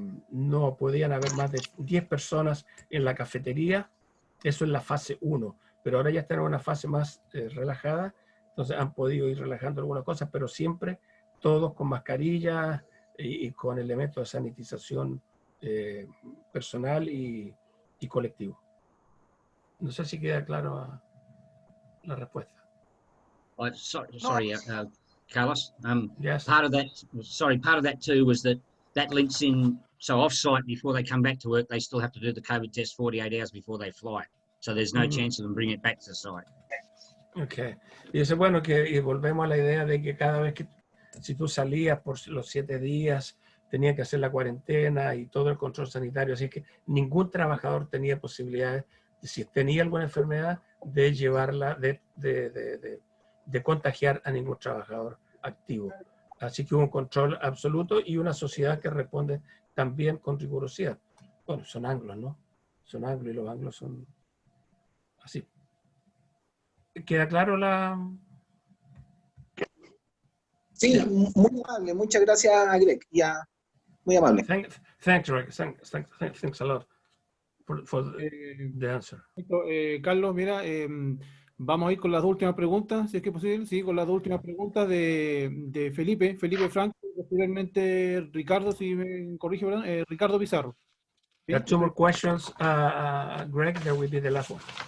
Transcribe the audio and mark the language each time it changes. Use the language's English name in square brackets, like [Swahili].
[Spanish] No podían haber más de 10 personas en la cafetería, eso es la fase 1, pero ahora ya están en una fase más relajada, entonces han podido ir relajando algunas cosas, pero siempre todos con mascarillas y con elementos de sanitización personal y colectivo. No sé si queda claro la respuesta. [English] Sorry, Carlos. Yes. Part of that too was that links in. So off-site, before they come back to work, they still have to do the COVID test 48 hours before they fly. So there's no chance of them bringing it back to the site. Okay. [Spanish] Y dice, bueno, y volvemos a la idea de que cada vez que, si tú salías por los 7 días, tenía que hacer la cuarentena y todo el control sanitario, así que ningún trabajador tenía posibilidades, si tenía alguna enfermedad, de llevarla, de contagiar a ningún trabajador activo. Así que hubo un control absoluto y una sociedad que responde también con rigurosidad. Bueno, son anglos, ¿no? Son anglos y los anglos son así. ¿Queda claro la...? Sí, muy amable. Muchas gracias, Greg. Ya, muy amable. [English] Thanks, Greg. Thanks a lot for the answer. [Spanish] Carlos, mira, vamos a ir con las 2 últimas preguntas, si es que es posible. Sí, con las 2 últimas preguntas de Felipe Franco, posteriormente Ricardo, si me corrige, ¿verdad? Ricardo Pizarro. [English] There are 2 more questions, Greg. That will be the last one.